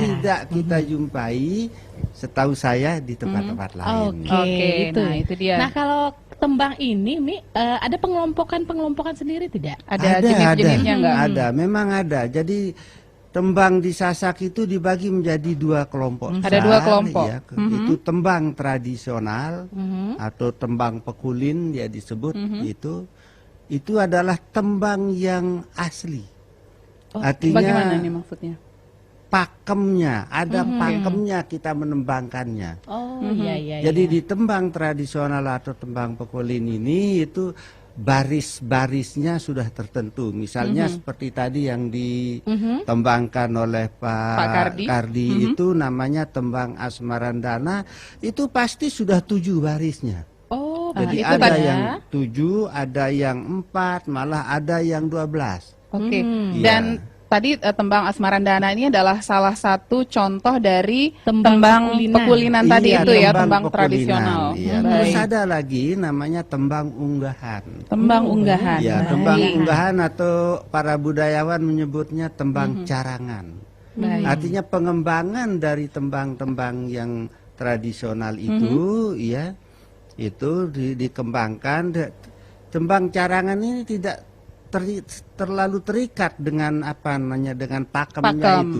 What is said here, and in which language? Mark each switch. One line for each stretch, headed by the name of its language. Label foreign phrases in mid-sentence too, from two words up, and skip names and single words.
Indonesian: tidak kita jumpai setahu saya di tempat-tempat lain. Oke, nah, itu dia. Nah, kalau tembang ini, Mi, ada pengelompokan sendiri tidak? Ada jenis-jenisnya enggak? Ada, memang ada. Jadi tembang di Sasak itu dibagi menjadi dua kelompok. Ada dua kelompok. Ya, itu tembang tradisional atau tembang pekulin dia disebut itu adalah tembang yang asli. Artinya Bagaimana nih maksudnya? pakemnya, ada pakemnya kita menembangkannya. Oh, iya. Jadi di tembang tradisional atau tembang pekulin ini itu baris-barisnya sudah tertentu. Misalnya seperti tadi yang ditembangkan oleh Pak Kardi itu namanya tembang Asmarandana, itu pasti sudah 7 barisnya. Oh, Jadi itu ada tadi yang 7, ada yang 4, malah ada yang 12. Oke. Iya. Dan tadi tembang Asmarandana ini adalah salah satu contoh dari Tembang pekulinan tadi Iya, itu ya, tembang pekulinan. tradisional. Iya. Baik. Terus ada lagi namanya tembang unggahan. Tembang unggahan. Ya, Baik. tembang unggahan atau para budayawan menyebutnya tembang carangan. Baik. Artinya pengembangan dari tembang-tembang yang tradisional itu, ya, itu dikembangkan. Tembang carangan ini tidak terlalu terikat dengan dengan pakemnya itu.